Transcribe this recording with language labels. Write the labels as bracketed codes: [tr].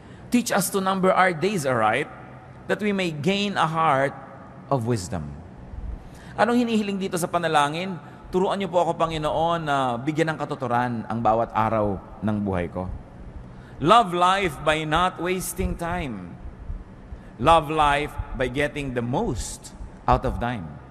[en] Teach us to number our days aright, that we may gain a heart of wisdom. [tl] Anong hinihiling dito sa panalangin? Turuan niyo po ako, Panginoon, na bigyan ng katuturan ang bawat araw ng buhay ko. [en] Love life by not wasting time. Love life by getting the most out of time.